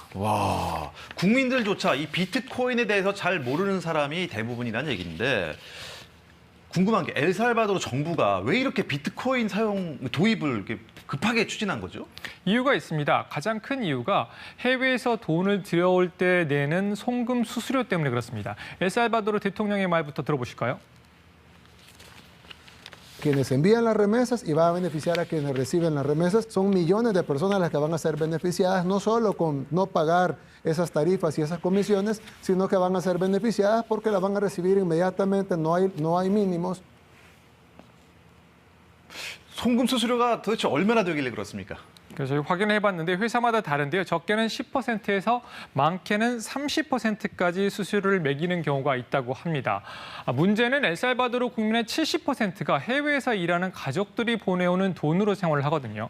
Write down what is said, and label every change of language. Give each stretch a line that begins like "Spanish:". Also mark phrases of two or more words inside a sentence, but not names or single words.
Korean: 와, 국민들조차 이 비트코인에 대해서 잘 모르는 사람이 대부분이라는 얘기인데 궁금한 게 엘살바도르 정부가 왜 이렇게 비트코인 도입을 이렇게 급하게 추진한 거죠? 이유가 있습니다. 가장 큰 이유가 해외에서 돈을 들여올 때 내는 송금 수수료 때문에 그렇습니다. 엘살바도르 대통령의 말부터 들어보실까요?
Spanish: Quienes envían las remesas y va a beneficiar a quienes reciben las remesas. Son millones de personas las que van a ser beneficiadas, no solo con no pagar esas tarifas y esas comisiones, sino que van a ser beneficiadas porque las van a recibir inmediatamente, no hay mínimos.
Korean: 송금 수수료가 도대체 얼마나 되길래 그렇습니까? 그래서 저희 확인해봤는데 회사마다 다른데요. 적게는 10%에서 많게는 30%까지 수수료를 매기는 경우가 있다고 합니다. 문제는 엘살바도르 국민의 70%가 해외에서 일하는 가족들이 보내오는 돈으로 생활을 하거든요.